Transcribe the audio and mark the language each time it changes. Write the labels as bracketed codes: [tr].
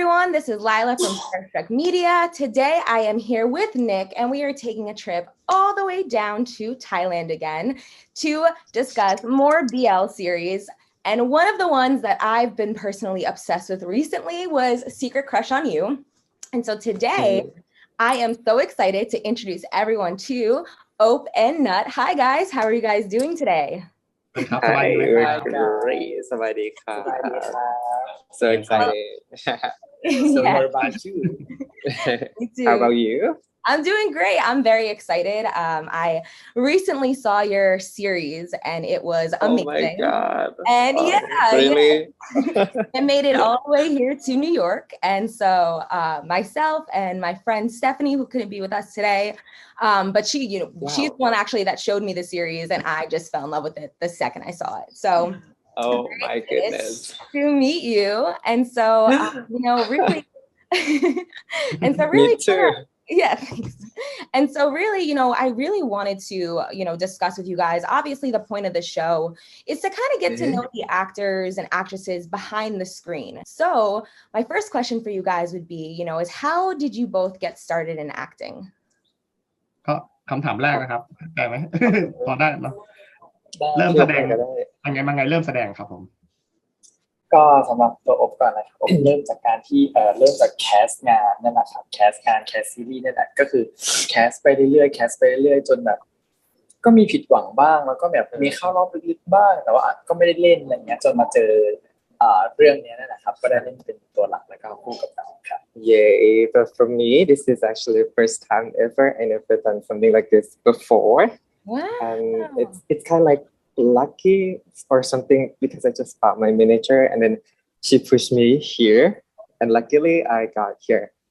[en] This is Lila from Starstruck Media. Today I am here with Nick and we are taking a trip all the way down to Thailand again to discuss more BL series. And one of the ones that I've been personally obsessed with recently was Secret Crush on You. And so today I am so excited to introduce everyone to Opp and Nutt. Hi guys, how are you guys doing today? Hi, we're great. [th] สวัสดีครับ [en] So excited. So Yeah. what about you? Me too. How about you? I'm doing great. I'm very excited. I recently saw your series and it was amazing. Oh my God. And Really? It made it all the way here to New York. And so myself and my friend Stephanie, who couldn't be with us today, but she, she's the one actually that showed me the series and I just fell in love with it the second I saw it. So Oh my goodness. to meet you. And so, really, and so really, Me too. yeah. Thanks. And so really, I really wanted to, discuss with you guys, obviously the point of the show is to kind of get to know the actors and actresses behind the screen. So my first question for you guys would be, is how did you both get started in acting? [th] ก็คำถามแรกนะครับได้ไหม พอได้เนาะเริ่มแสดงยังไงมาไงเริ่มแสดงครับผม ก็สำหรับตัวอบก่อนนะครับอบเริ่มจากการที่เริ่มจากแคสงานนั่นแหละครับแคสงานแคสซีรีส์นั่นแหละก็คือแคสไปเรื่อยๆแคสไปเรื่อยๆจนแบบก็มีผิดหวังบ้างแล้วก็แบบมีเข้ารอบลึกๆบ้างแต่ว่าก็ไม่ได้เล่นอะไรเงี้ยจนมาเจอเรื่องนี้นั่นแหละครับก็ได้เล่นเป็นตัวหลักแล้วก็คู่กับน้องครับ [en] Yay, but for me this is actually the first time ever I never done something like this before. Wow. And it's kind of like lucky or something because I just bought my miniature and then she pushed me here and luckily I got here.